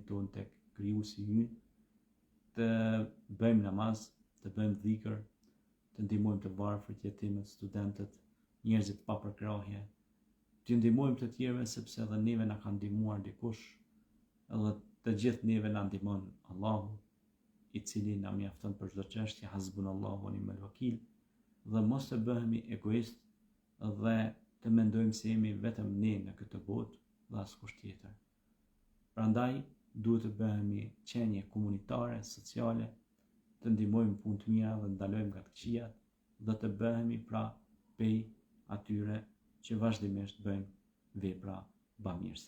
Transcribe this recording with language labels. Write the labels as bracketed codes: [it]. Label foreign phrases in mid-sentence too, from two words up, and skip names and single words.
[sq] tonë tek Krijuesi ynë, të bëjmë namaz, të bëjmë dhikr, të ndihmojmë të varfrit, jetimët, studentët, njerëzit pa përkrahje, të ndihmojmë të tjerëve sepse edhe neve na ka ndihmuar dikush, edhe të gjithë neve na ndihmon Allahu, i cili na mjafton për çdo çështje, [ar] حسبنا الله ونعم الوكيل, [sq] dhe mos të bëhemi egoist dhe të mendojmë se jemi vetëm ne në këtë botë dhe askush tjetër. Prandaj duhet të bëhemi qenie komunitare, sociale, të ndihmojmë punë të mira dhe ndalojmë nga të këqijat dhe të bëhemi pra pej atyre që vazhdimisht bëjmë vepra bamirëse.